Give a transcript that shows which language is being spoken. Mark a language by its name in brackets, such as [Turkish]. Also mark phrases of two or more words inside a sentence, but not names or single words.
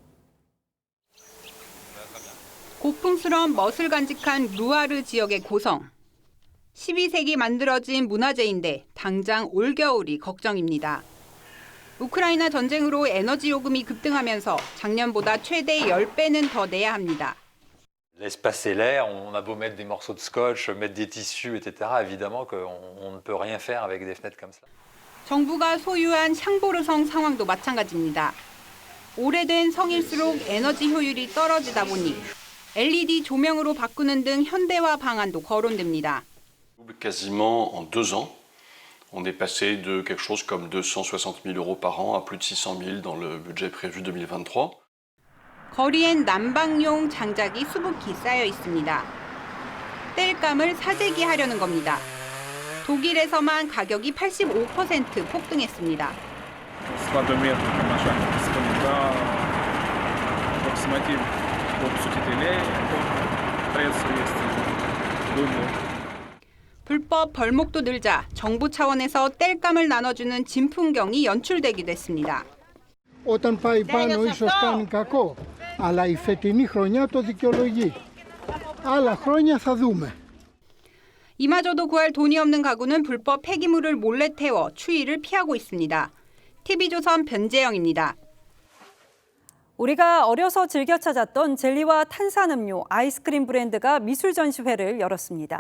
[Korean] 고풍스러운 멋을 간직한 루아르 지역의 고성. 12세기 만들어진 문화재인데 당장 올겨울이 걱정입니다. 우크라이나 전쟁으로 에너지 요금이 급등하면서 작년보다 최대 10배는 더 내야 합니다. [French] Laisse passer l'air, on a beau mettre des morceaux de scotch, mettre des tissus, etc. Évidemment qu'on ne peut rien faire avec des fenêtres comme ça. [Korean] 정부가 소유한 샹보르성 상황도 마찬가지입니다. 오래된 성일수록 에너지 효율이 떨어지다 보니 LED 조명으로 바꾸는 등 현대화 방안도 거론됩니다. [French] Quasiment en 2 ans, on est passé de quelque chose comme 260 000 euros par an à plus de 600 000 dans le budget prévu 2023. [Korean] 거리엔 난방용 장작이 수북히 쌓여 있습니다. 땔감을 사재기하려는 겁니다. 독일에서만 가격이 85% 폭등했습니다. 불법 벌목도 늘자 정부 차원에서 땔감을 나눠주는 진풍경이 연출되기도 했습니다. [Greek] Όταν πάει πάνω ίσως κάνει κακό, αλλά η φετινή χρονιά το δικαιολογεί. άλλα χρόνια θα δούμε. [Korean] 이마저도 구할 돈이 없는 가구는 불법 폐기물을 몰래 태워 추위를 피하고 있습니다. TV조선 변재영입니다. 우리가 어려서 즐겨 찾았던 젤리와 탄산음료, 아이스크림 브랜드가 미술 전시회를 열었습니다.